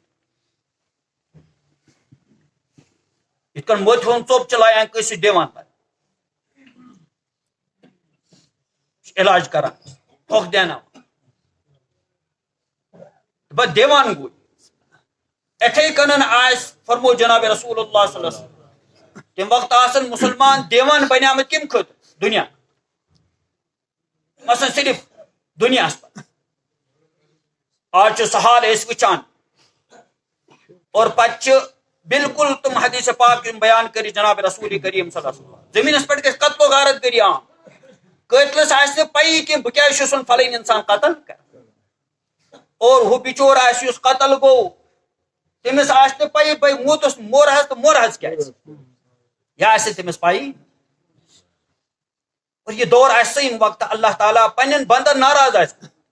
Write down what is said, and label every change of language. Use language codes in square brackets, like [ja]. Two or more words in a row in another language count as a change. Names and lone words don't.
[ks] یِتھ کٔنۍ موتہِ ہُنٛد ژوٚپ چھِ لایان کٲنٛسہِ دِوان پتہٕ علاج کران پھۄکھ دیاناوان پتہٕ دیوان گوٚو اِتھے کٔنۍ آسہِ فرمو جناب رسول اللہ [ar] صلی اللہ علیہ وسلم [ks] تمہِ وقتہٕ آسن مُسلمان دیوان بنیمٕتۍ کٔمۍ خٲطرٕ دُنیا مثلاً صرف دُنیاہس پٮ۪ٹھ آز چھُ سہال أسۍ وٕچھان اور پتہٕ چھِ بالکل تِم حدیث پاک یِم بیان کٔرِتھ جناب رسول کریم [ar] صلی اللہ علیہ وسلم [ks] زٔمیٖنس پٮ۪ٹھ گژھِ قتل و غارت گٔری عام قٲتلس آسہِ نہٕ پیی کینٛہہ بہٕ کیازِ چھُس فلٲنۍ انسان قتل کران اور ہُہ بِچور آسہِ یُس قتل گوٚو تٔمِس آسہِ نہٕ پیی بھائی موٗدُس مورہس تہٕ مورہس کیازِ یہِ آسہِ تٔمِس پیی اور یہِ دور آسہِ سُہ ییٚمہِ وقتہٕ اللہ تعالیٰ پننٮ۪ن بندن ناراض آسہِ